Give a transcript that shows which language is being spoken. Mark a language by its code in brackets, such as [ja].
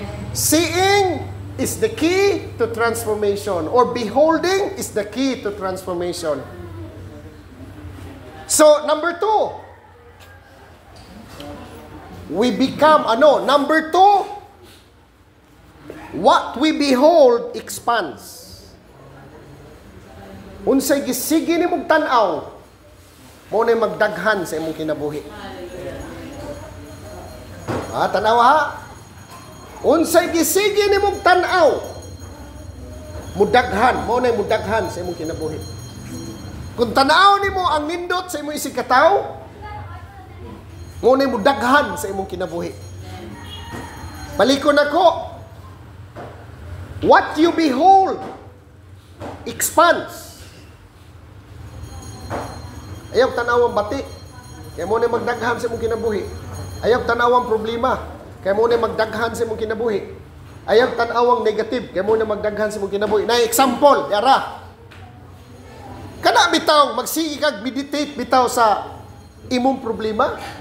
[en] Seeing is the key to transformation, or beholding is the key to transformation. So, number 2, we become, number 2, what we behold expands. [ceb] Unsay gisigi nimong tan-aw, mo na magdaghan sa imong kinabuhi. Tanaw ha? Unsay gisigi nimong tan-aw, mudaghan, mo na mudaghan sa imong kinabuhi. Kung tanaw nimo ang nindot sa imong isig katawo, mo na mudaghan sa imong kinabuhi. Palikon ako, [en] what you behold expands. [ceb] Ayaw tanawang bati, kaya mo na magdaghan sa imong kinabuhi. Ayaw tanawang problema, kaya mo na magdaghan sa imong kinabuhi. Ayaw tanawang negative, kaya mo na magdaghan sa imong kinabuhi. Na example, yara. Kana bitaw, magsige kag meditate bitaw sa imong problema.